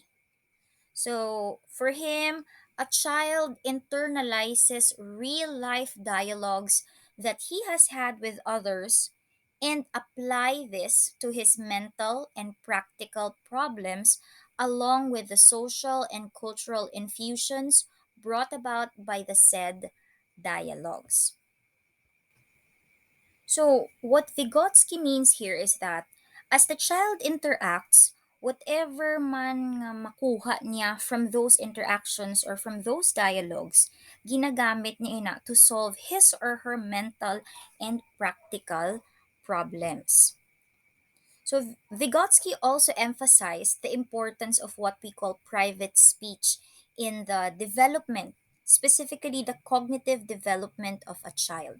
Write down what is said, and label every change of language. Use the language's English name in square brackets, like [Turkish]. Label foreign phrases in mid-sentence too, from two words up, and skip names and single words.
[English] So, for him, a child internalizes real life dialogues that he has had with others and apply this to his mental and practical problems along with the social and cultural infusions brought about by the said dialogues. So, what Vygotsky means here is that as the child interacts, whatever [Hiligaynon] man nga makuha niya [English] from those interactions or from those dialogues, [Hiligaynon] ginagamit niya ina [English] to solve his or her mental and practical problems. So, Vygotsky also emphasized the importance of what we call private speech in the development, specifically the cognitive development of a child.